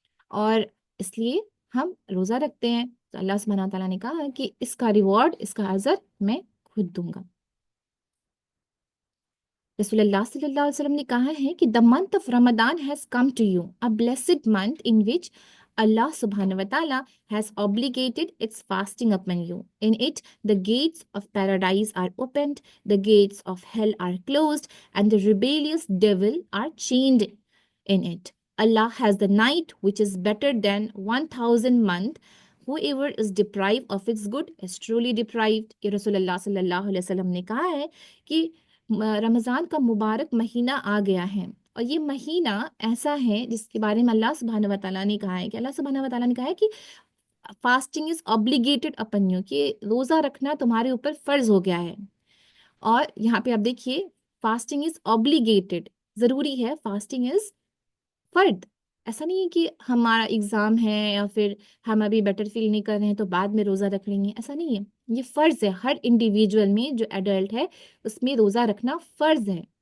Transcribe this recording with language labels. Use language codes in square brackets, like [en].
[ur] اور اس لیے ہم روزہ رکھتے ہیں، تو اللہ سبحانہ تعالیٰ نے کہا کہ اس کا ریوارڈ، اس کا اجر میں خود دوں گا۔ رسول اللہ صلی اللہ علیہ وسلم نے کہا ہے کہ [en] the month of Ramadan has come to you, a blessed month in which Allah subhanahu wa ta'ala has obligated its fasting upon you. In it, the gates of paradise are opened, the gates of hell are closed, and the rebellious devil are chained in it. Allah has the night which is better than 1000 month. Whoever is deprived of its good is truly deprived. [ur] کہ رسول اللہ صلی اللہ علیہ وسلم نے کہا ہے کہ رمضان کا مبارک مہینہ آ گیا ہے، اور یہ مہینہ ایسا ہے جس کے بارے میں اللہ سبحانہ و تعالیٰ نے کہا ہے کہ اللہ سبحانہ و تعالیٰ نے کہا ہے کہ [en] fasting is obligated upon you، [ur] کہ روزہ رکھنا تمہارے اوپر فرض ہو گیا ہے۔ اور یہاں پہ آپ دیکھیے [en] fasting is obligated، [ur] ضروری ہے، فاسٹنگ از فرد، ایسا نہیں ہے کہ ہمارا ایگزام ہے یا پھر ہم ابھی بیٹر فیل نہیں کر رہے ہیں تو بعد میں روزہ رکھ لیں گے، ایسا نہیں ہے، یہ فرض ہے، ہر انڈیویجول میں جو ایڈلٹ ہے اس میں روزہ رکھنا فرض ہے۔